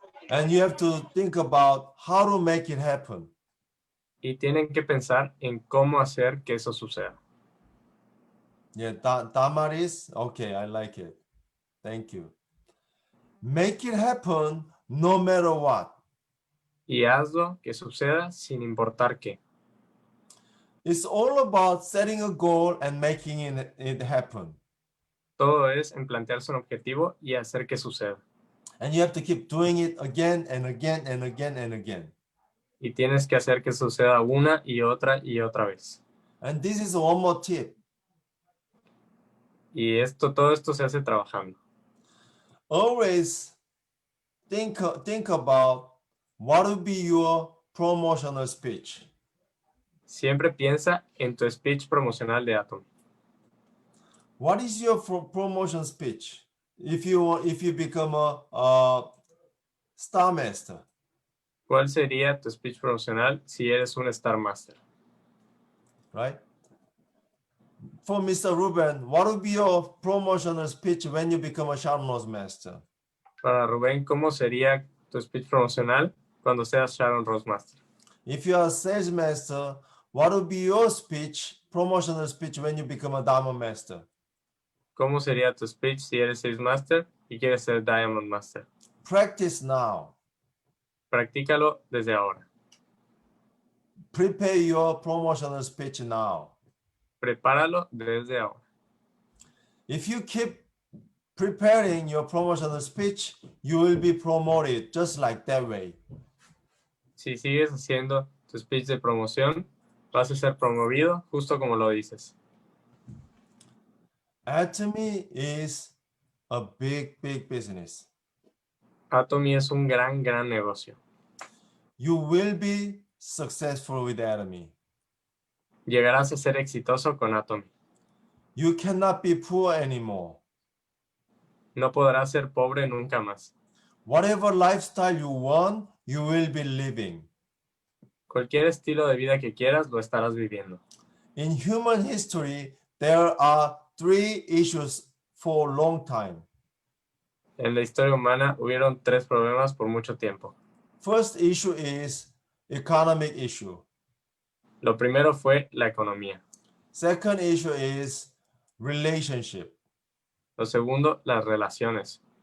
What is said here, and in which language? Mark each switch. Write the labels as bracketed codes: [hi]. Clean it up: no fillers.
[en] And you have to think about how to make it happen. [es] Y tienen que pensar en cómo hacer que eso suceda. [en] Yeah, Damaris, okay, I like it. Thank you. Make it happen no matter what. [es] Y hazlo que suceda sin importar qué. [en] It's all about setting a goal and making it happen. [es] Todo es en plantearse un objetivo y hacer que suceda. [en] And you have to keep doing it again and again and again and again. [es] Y tienes que hacer que suceda una y otra vez. [en] And this is one more tip. [es] Y todo esto se hace trabajando. [en] Always think about what would be your promotional speech. [es] Siempre piensa en tu speech promocional de Atomy. [en] What is your promotion speech if you become a Star Master? [es] ¿Cuál sería tu speech promocional si eres un Star Master? [en] Right? For Mr. Ruben, what would be your promotional speech when you become a Sharon Master? [es] Para Rubén, ¿cómo sería tu speech promocional cuando seas Sharon Rose Master? [en] If you are a Sales Master, what would be your promotional speech when you become a Diamond Master? [es] ¿Cómo sería tu speech si eres Sales Master y quieres ser Diamond Master? [en] Practice now. [es] Practícalo desde ahora. [en] Prepare your promotional speech now. [es] Prepáralo desde ahora. [en] If you keep preparing your promotional speech, you will be promoted just like that way. [es] Si sigues haciendo tu speech de promoción, vas a ser promovido justo como lo dices. [en] Atomy is a big business. [es] Atomy es un gran negocio. [en] You will be successful with Atomy. [es] Llegarás a ser exitoso con Atomy. [en] You cannot be poor anymore. [es] No podrás ser pobre nunca más. [en] Whatever lifestyle you want, you will be living. [es] Cualquier estilo de vida que quieras, lo estarás viviendo. [en] In human history, there are 3 issues for a long time. [es] En la historia humana hubieron 3 problemas por mucho tiempo. [en] First issue is economic issue. [es] Lo primero fue la economía. [en] Second issue is relationship. [es] Lo segundo, las relaciones.